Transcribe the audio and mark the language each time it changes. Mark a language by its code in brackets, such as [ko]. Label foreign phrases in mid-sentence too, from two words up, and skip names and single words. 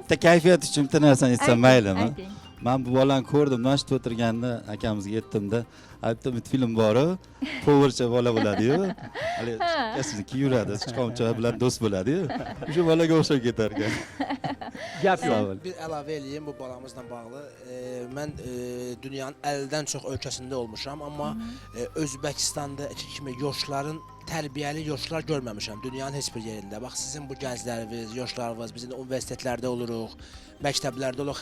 [uz] Bitta kayfiyat uchun bitta narsani aytsam maylimi? Ayting. Men bu bolani ko'rdim, noshta o'tirganda akamizga aytdimda, aytdim, film bor-ku, po'g'ircha bola bo'ladi-yu. Hali sizniki yuradi, sichqoncha bilan do'st bo'ladi-yu. O'sha bolaga o'xshab ketar ekan. Gap yo'q. [az] Bir əlavə eləyim bu balamızla bağlı. Mən dünyanın 50-dən çox ölkəsində olmuşam, amma Özbəkistanda kimi yoşların tərbiyəli yoşlar görməmişəm dünyanın heç bir yerində. Bax sizin bu gəncləriniz, yoşlarınız, biz indi universitetlərdə oluruq, məktəblərdə oluruq.